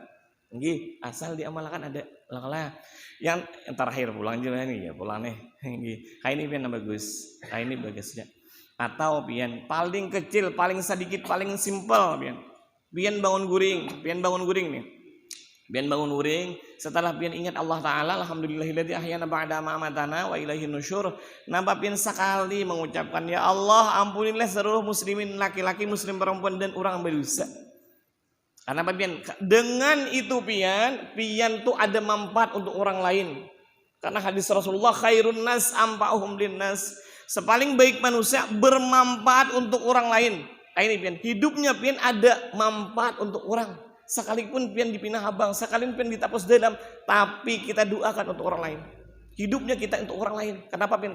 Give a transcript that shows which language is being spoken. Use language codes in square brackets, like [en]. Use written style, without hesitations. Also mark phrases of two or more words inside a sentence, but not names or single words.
[bjn] Nggih, asal diamalkan ada lah. Yang terakhir pulang aja nih ya pulang nih. Nggih. Kayak ini pian bagus. Kayak ini bagusnya. Atau pian paling kecil, paling sedikit, paling simpel pian. Pian bangun guring nih. Pian bangun guring, setelah pian ingat Allah Ta'ala, [ar] الحمد لله الذي أحيانا بعد ما أماتنا وإليه النشور. [bjn] Nambah pian sekali mengucapkan, ya Allah ampunilah seluruh muslimin laki-laki, muslim perempuan dan orang berdosa. Karena apa pian? Dengan itu pian tuh ada manfaat untuk orang lain. Karena hadis Rasulullah [ar] خير الناس أنفعهم للناس. [id] Sepaling baik manusia bermanfaat untuk orang lain. [bjn] Ini pian, hidupnya pian ada manfaat untuk orang. Sekalipun pian dipinah habang, sekalipun pian ditapus dalam, tapi kita doakan untuk orang lain. [id] Hidupnya kita untuk orang lain. [bjn] Kenapa pian?